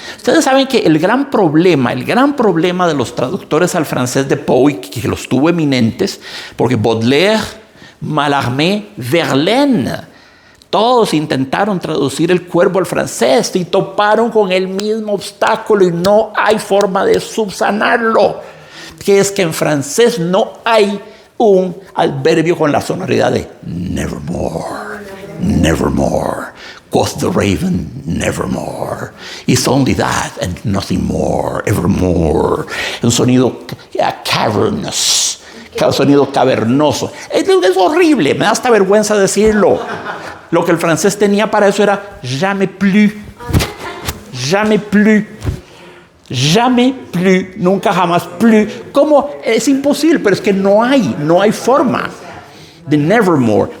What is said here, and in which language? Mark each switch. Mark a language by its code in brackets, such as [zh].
[es] Ustedes saben que el gran problema de los traductores al francés de Poe, que los tuvo eminentes, porque Baudelaire, Mallarmé, Verlaine, todos intentaron traducir El Cuervo al francés y toparon con el mismo obstáculo y no hay forma de subsanarlo, que es que en francés no hay un adverbio con la sonoridad de nevermore. [en] nevermore. Quoth the raven, nevermore. It's only that and nothing more, evermore. [es] Un sonido cavernous, un sonido cavernoso. Es horrible, me da hasta vergüenza decirlo. Lo que el francés tenía para eso era [fr] jamais plus, jamais plus. Jamais plus, [es] nunca jamás plus. ¿Cómo? Es imposible, pero es que no hay forma de nevermore.